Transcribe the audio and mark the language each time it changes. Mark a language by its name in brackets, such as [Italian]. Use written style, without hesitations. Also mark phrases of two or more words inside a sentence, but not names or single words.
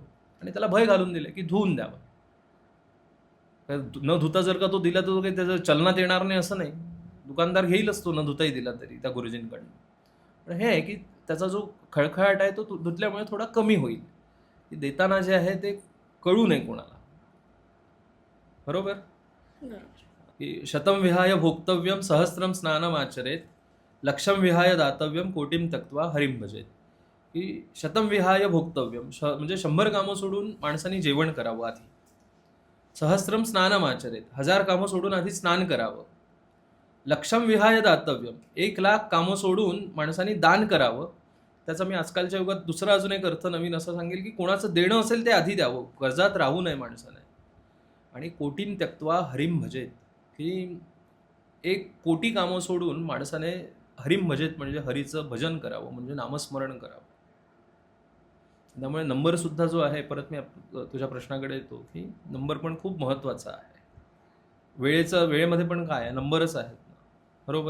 [Marathi] आणि त्याला भय घालून दिले की धुवून द्यावं. न धुता जर का तो दिला तर तो काही त्याचं चलनात येणार नाही असं नाही. दुकानदार घेईलच तो न धुताही दिला तरी त्या गुरुजींकडनं. पण हे आहे की त्याचा जो खळखळाट आहे तो धुतल्यामुळे थोडा कमी होईल. की देताना जे आहे ते कळू नये कोणाला, बरोबर. बरोबर. [Sanskrit] की शतम विहाय भोक्तव्यम सहस्त्रम स्नानम आचरेत, लक्षम विहाय दातव्यम कोटीम तक्त्वा हरिम भजेत. [Marathi] की [Sanskrit] शतम विहाय भोक्तव्यम [Marathi] म्हणजे 100 कामं सोडून माणसाने जेवण करावं आधी. [Sanskrit] सहस्त्रम स्नानम आचरेत, [Marathi] 1000 कामं सोडून आधी स्नान करावं. [Sanskrit] लक्षम विहाय दातव्यम, [Marathi] 1,00,000 कामं सोडून माणसाने दान करावं. त्याचा मी आजकालच्या युगात दुसरा अजून एक अर्थ नवीन असं सांगेल की कोणाचं देणं असेल ते आधी द्यावं, कर्जात राहू नये माणसाने. [Sanskrit] आणि कोटीन त्यक्त्वा हरिम भजेत, [Marathi] की 1,00,00,000 कामं सोडून माणसाने [Sanskrit] हरिम भजेत [Marathi] म्हणजे हरीचं भजन करावं, म्हणजे नामस्मरण करावं. त्यामुळे नंबरसुद्धा जो आहे, परत मी तुझ्या प्रश्नाकडे येतो की नंबर पण खूप महत्त्वाचा आहे. वेळेमध्ये पण काय आहे, नंबरच आहेत ना, बरोबर.